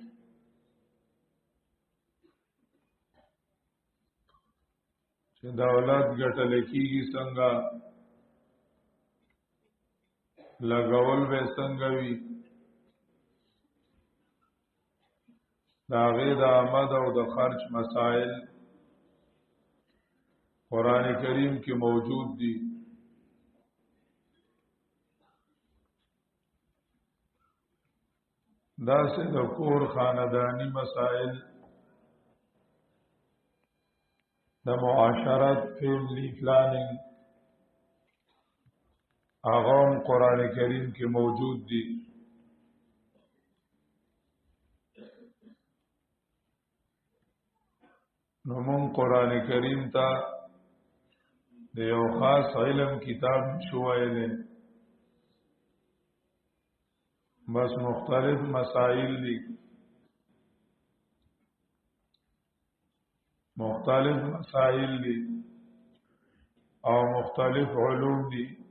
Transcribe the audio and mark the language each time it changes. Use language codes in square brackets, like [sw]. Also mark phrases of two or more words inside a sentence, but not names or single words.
[ps] چې دولت ګټل کېږي څنګه، لګول به څنګه وي، دا غي د آمد او د خرچ مسائل قرآن کریم کې موجود دي. دا سه د کور خاندانی مسائل، د معاشرت، [en] family planning, [ps] اغام قرآن کریم کې موجود دي. نو مون قرآن کریم ته د یو خاص علم کتاب شو ویلې، بس مختلف مسائل دي، مختلف مسائل دي او مختلف علوم دي.